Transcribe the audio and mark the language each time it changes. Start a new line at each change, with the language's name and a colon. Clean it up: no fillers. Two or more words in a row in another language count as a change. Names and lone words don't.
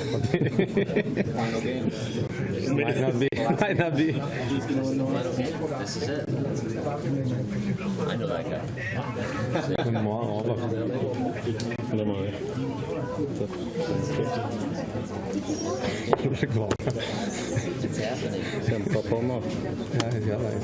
English: Might not be. This is it. I know that guy.
Norwegian: Det må over. Det må vi. Det går. Kjempa på nå. Ja, jeg gjør det.